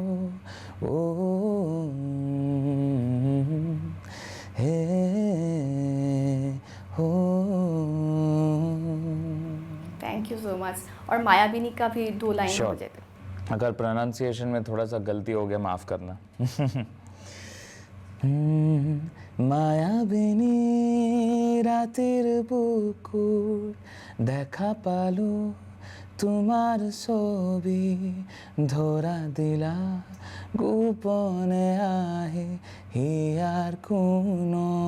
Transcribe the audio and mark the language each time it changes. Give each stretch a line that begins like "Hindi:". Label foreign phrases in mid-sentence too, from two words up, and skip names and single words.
English: ओ हे हो. thank you so much.
Hindi: और मायाबिनी का भी 2 लाइन हो जाते. अगर प्रोनाउंसिएशन में थोड़ा सा गलती हो गया माफ़ करना.
Bangla: মায়াবিনী রাতের বুকুর দেখা পালো, তোমার ছবি ধরা দিলা, গোপনে আহে হিয়ার কোনো,